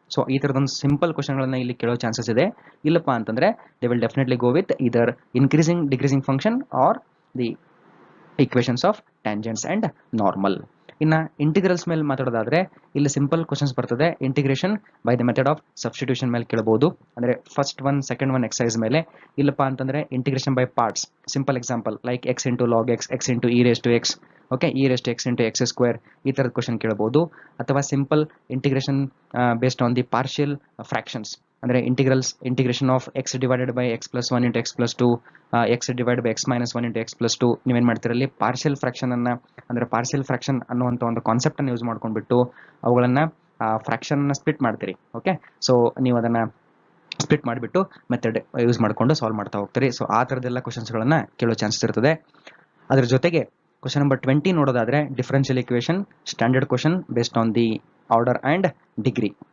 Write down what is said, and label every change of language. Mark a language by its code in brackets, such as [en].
[kn] So ಈ ತರದೊಂದು simple ಕ್ವಶನ್ಗಳನ್ನ ಇಲ್ಲಿ ಕೇಳೋ ಚಾನ್ಸಸ್ ಇದೆ. ಇಲ್ಲಪ್ಪ ಅಂತಂದ್ರೆ [en] They will definitely go with either increasing decreasing function or the equations of tangents and normal. [kn] ಇನ್ನ ಇಂಟಿಗ್ರಲ್ಸ್ ಮೇಲೆ ಮಾತಾಡೋದಾದ್ರೆ ಇಲ್ಲಿ ಸಿಂಪಲ್ ಕ್ವಶನ್ಸ್ ಬರ್ತದೆ. Integration by the method of substitution ಮೇಲೆ ಕೇಳಬಹುದು, ಅಂದ್ರೆ first one second one exercise ಮೇಲೆ. ಇಲ್ಲಪ್ಪ ಅಂತಂದ್ರೆ integration by parts, simple example like x into log x, x into e raised to x, okay, e raised to x into x square, ಈ ತರದ question ಕೇಳಬಹುದು. [en] ಅಥವಾ simple integration based on the partial fractions, ಅಂದ್ರೆ integration of x divided by x plus 1 into x plus 2, x divided by x minus 1 into x plus 2. [kn] ನೀವೇನ್ ಮಾಡ್ತೀರಲ್ಲಿ partial fraction ಅನ್ನ, ಅಂದ್ರೆ partial fraction ಅನ್ನುವಂತ ಒಂದು ಕಾನ್ಸೆಪ್ಟ್ ಅನ್ನು use ಮಾಡ್ಕೊಂಡ್ಬಿಟ್ಟು ಅವುಗಳನ್ನ fraction ಅನ್ನ ಸ್ಪ್ಲಿಟ್ ಮಾಡ್ತೀರಿ. ಓಕೆ, ಸೊ ನೀವು ಅದನ್ನ ಸ್ಪ್ಲಿಟ್ ಮಾಡಿಬಿಟ್ಟು ಮೆಥಡ್ ಯೂಸ್ ಮಾಡ್ಕೊಂಡು ಸಾಲ್ವ್ ಮಾಡ್ತಾ ಹೋಗ್ತೀರಿ. ಸೊ ಆ ತರದೆಲ್ಲ ಕ್ವಶನ್ಸ್ ಗಳನ್ನ ಕೇಳೋ ಚಾನ್ಸಸ್ ಇರ್ತದೆ. ಅದ್ರ ಜೊತೆಗೆ ಕ್ವಶನ್ ನಂಬರ್ 20 ನೋಡೋದಾದ್ರೆ differential equation standard question based on the order and degree.